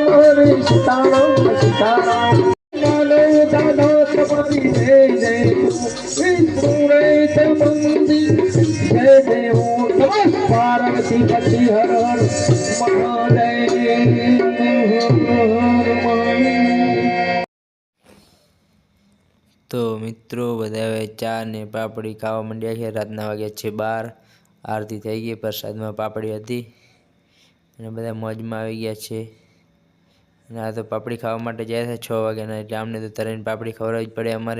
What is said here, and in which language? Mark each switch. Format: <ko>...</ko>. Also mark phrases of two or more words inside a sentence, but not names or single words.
<hi>हरे सीताराम सीताराम नालो दादा तुम्हारी जय जय विष्णुरेश मंदिर जय देव नमः पार्वती पति हर हर महादेव.</hi> <gu>તો મિત્રો બધા હવે ચા ને પાપડી ખાવા માંડ્યા છે. રાતના વાગ્યા છે 12. આરતી થઈ ગઈ, પ્રસાદમાં પાપડી હતી અને બધા મોજમાં આવી ગયા છે. અને આ તો પાપડી ખાવા માટે જાય છે 6 વાગ્યાના, એટલે આમને તો તરીને પાપડી ખવડાવવી જ પડે અમારે.</gu>